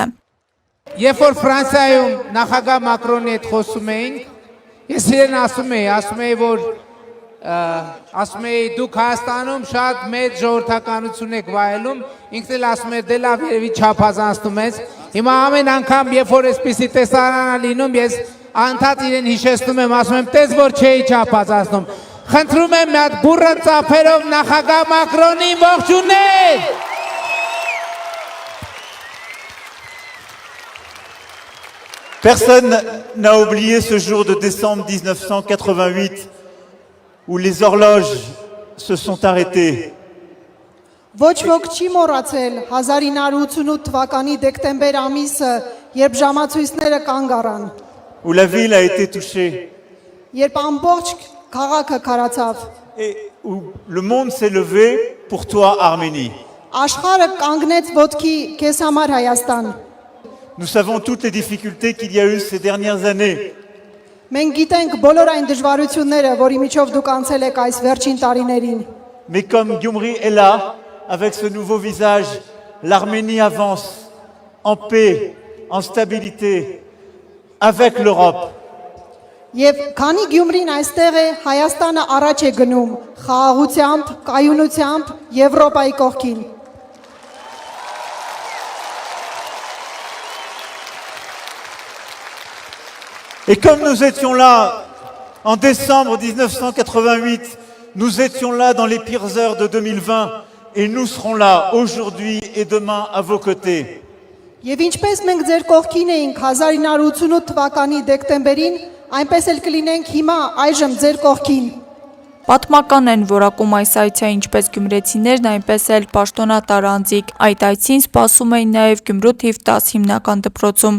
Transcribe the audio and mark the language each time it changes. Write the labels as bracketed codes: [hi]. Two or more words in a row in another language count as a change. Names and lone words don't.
[hy] Երբ որ Ֆրանսիայում նախագահ Մակրոնի հետ խոսում էինք, ես իրեն ասում էի, որ դուք Հայաստանում շատ մեծ ժողովրդականություն եք վայելում, ինքն էլ ասում է դե լավ երևի չափազանցնում ես։ Հիմա ամեն անգամ, երբ որ այսպիսի տեսարան է լինում, ես անդադ իրեն հիշեցնում եմ, ասում եմ, տես որ չէի չափազանցնում։ Խնդրում եմ մի հատ բուռը ծափերով նախագահ Մակրոնին ողջունել։ [fr] Personne n'a oublié ce jour de décembre 1988 où les horloges se sont arrêtées. [hy] Ոչ ոք չի մոռացել 1988 թվականի դեկտեմբեր ամիսը, երբ ժամացույցները կանգ առան։ [fr] Où la ville a été touchée [hy] Երբ ամբողջ քաղաքը քարացավ, [fr] et où le monde s'est levé pour toi, Arménie. [hy] աշխարհը կանգնեց ոտքի քեզ համար Հայաստան։ [fr] Nous savons toutes les difficultés qu'il y a eu ces dernières années. [hy] Մենք գիտենք բոլոր այն դժվարությունները, որի միջով դուք անցել եք այս վերջին տարիներին։ [fr] Mais comme Gyumri est là, avec ce nouveau visage, l'Arménie avance en paix, en stabilité, avec l'Europe. [hy] Եվ քանի Գյումրին այստեղ է, Հայաստանը առաջ է գնում խաղաղությամբ, կայունությամբ Եվրոպայի կողքին։ [fr] Et comme nous étions là en décembre 1988, nous étions là dans les pires heures de 2020 et nous serons là aujourd'hui et demain à vos côtés. [hy] Եվ ինչպես մենք ձեր կողքին էինք 1988 թվականի դեկտեմբերին, այնպես էլ կլինենք հիմա այժմ ձեր կողքին։ Պատմական են որակում այս այցը ինչպես գյումրեցիներն, այնպես էլ պաշտոնատար անձիկ։ Այդ այցին սպասում էին նաև Գյումրու թիվ 10 հիմնական դպրոցում։